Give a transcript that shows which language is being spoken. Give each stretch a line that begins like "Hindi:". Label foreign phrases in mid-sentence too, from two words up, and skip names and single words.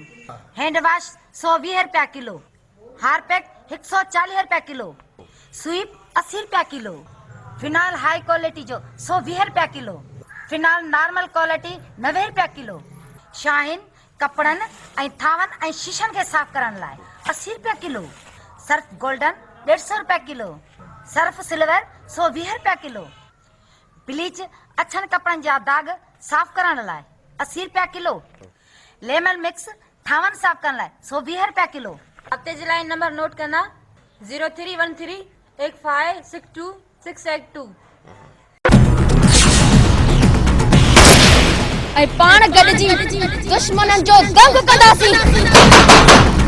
English: hand wash
Sindhi: 120 रुपया किलो, हार्पिक 140 रुपया किलो, स्वीप 80 रुपया किलो, फिनाइल
English: high quality
Sindhi: जो 120 रुपया किलो, फिनाइल
English: normal quality
Sindhi: 90 रुपया किलो, शाहीन कपड़न ऐं थावन ऐं शीशन के साफ करण लाइ 80 रुपया किलो, सर्फ गोल्डन 150 रुपया किलो, सर्फ सिल्वर 120 रुपया किलो, ब्लीच अछन कपड़न जा दाग साफ करण लाइ 80 रुपया किलो, लेमन मिक्स थावन साफ करण लाइ 120 रुपया किलो। हफ्ते जे लाइ नंबर नोट करना 03138562 ऐं पाण गॾिजी दुश्मननि जो दंग कंदासीं।